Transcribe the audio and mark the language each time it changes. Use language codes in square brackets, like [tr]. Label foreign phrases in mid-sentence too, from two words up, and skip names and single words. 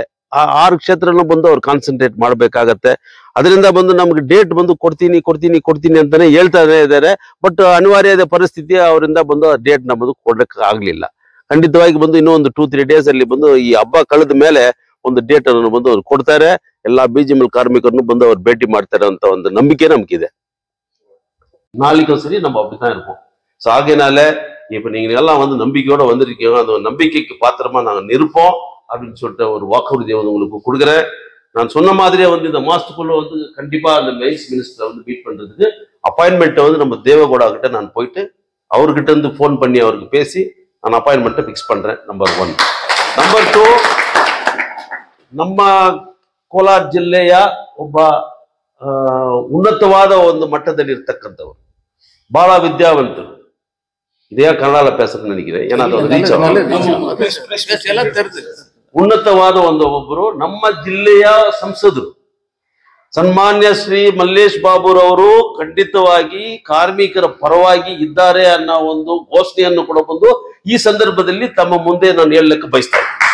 [kn] ಆ 6 ಕ್ಷೇತ್ರನೂ ಬಂದು ಅವ್ರು ಕಾನ್ಸಂಟ್ರೇಟ್ ಮಾಡ್ಬೇಕಾಗತ್ತೆ. ಅದರಿಂದ ಬಂದು ನಮ್ಗೆ ಡೇಟ್ ಬಂದು ಕೊಡ್ತೀನಿ ಅಂತಾನೆ ಹೇಳ್ತಾನೆ ಇದ್ದಾರೆ. ಬಟ್ ಅನಿವಾರ್ಯದ ಪರಿಸ್ಥಿತಿ ಅವರಿಂದ ಬಂದು ಆ ಡೇಟ್ ನ ಬಂದು ಕೊಡಕ್ಕೆ ಆಗ್ಲಿಲ್ಲ. ಖಂಡಿತವಾಗಿ ಬಂದು ಇನ್ನೂ ಒಂದು 2-3 ಡೇಸ್ ಅಲ್ಲಿ ಬಂದು ಈ ಹಬ್ಬ ಕಳೆದ ಮೇಲೆ ಒಂದು ಡೇಟ್ ಅನ್ನು ಬಂದು ಅವ್ರು ಕೊಡ್ತಾರೆ. ಎಲ್ಲಾ BGML ಕಾರ್ಮಿಕರನ್ನು ಬಂದು ಅವ್ರು ಭೇಟಿ ಮಾಡ್ತಾರೆ ಅಂತ ಒಂದು ನಂಬಿಕೆ ನಮ್ಗಿದೆ. [ta] நாளைக்கு சரி நம்ம அப்படித்தான் இருப்போம். ஸோ ஆகையினால இப்ப நீங்க எல்லாம் வந்து நம்பிக்கையோட வந்திருக்கீங்க, அந்த நம்பிக்கைக்கு பாத்திரமா நாங்க நிற்போம் அப்படின்னு சொல்லிட்டு ஒரு வாக்குறுதியை வந்து உங்களுக்கு கொடுக்குறேன். நான் சொன்ன மாதிரியே வந்து இந்த மாசத்துக்குள்ள வந்து கண்டிப்பா அந்த மெயின்ஸ் மினிஸ்டரை வந்து மீட் பண்றதுக்கு அப்பாயின்மெண்ட்டை வந்து நம்ம தேவகோடா கிட்ட நான் போயிட்டு அவர்கிட்ட இருந்து ஃபோன் பண்ணி அவருக்கு பேசி நான் அப்பாயின்மெண்ட்டை ஃபிக்ஸ் பண்றேன். நம்பர் 1. [kn] ನಂಬರ್ 2, ನಮ್ಮ ಕೋಲಾರ ಜಿಲ್ಲೆಯ ಒಬ್ಬ ಉನ್ನತವಾದ ಒಂದು ಮಟ್ಟದಲ್ಲಿ ಇರ್ತಕ್ಕಂಥವ್ರು, ಬಹಳ ವಿದ್ಯಾವಂತರು. ಇದೇ ಕನ್ನಡ ಪೇಸಕ್ಕೆ ನನಗೆ ಏನಾದ್ರು ಉನ್ನತವಾದ ಒಬ್ಬರು ನಮ್ಮ ಜಿಲ್ಲೆಯ ಸಂಸದರು ಸನ್ಮಾನ್ಯ ಶ್ರೀ ಮಲ್ಲೇಶ್ ಬಾಬುರವರು ಖಂಡಿತವಾಗಿ ಕಾರ್ಮಿಕರ ಪರವಾಗಿ ಇದ್ದಾರೆ ಅನ್ನೋ ಒಂದು ಘೋಷಣೆಯನ್ನು ಕೂಡ ಬಂದು ಈ ಸಂದರ್ಭದಲ್ಲಿ ತಮ್ಮ ಮುಂದೆ ನಾನು ಹೇಳಲಿಕ್ಕೆ ಬಯಸ್ತೇನೆ.